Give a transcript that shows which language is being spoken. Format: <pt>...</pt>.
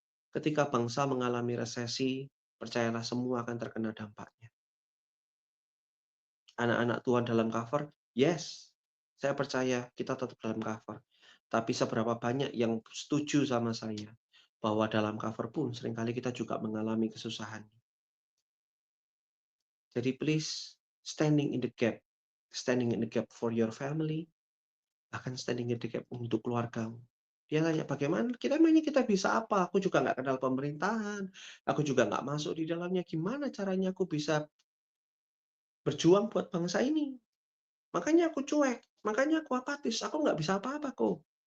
<id>Ketika bangsa mengalami resesi, percayalah semua akan terkena dampaknya. Anak-anak Tuhan dalam cover, yes, saya percaya kita tetap dalam cover. Tapi seberapa banyak yang setuju sama saya bahwa dalam cover pun seringkali kita juga mengalami kesusahan.</id> <en>Jadi please, standing in the gap. Standing in the gap for your family,</en> <id>bahkan standing in the gap untuk keluargamu. Dia tanya, bagaimana kita bisa apa? Aku juga nggak kenal pemerintahan, aku juga nggak masuk di dalamnya. Gimana caranya aku bisa berjuang buat bangsa ini? Makanya aku cuek, makanya aku apatis, aku nggak bisa apa-apa kok.</id>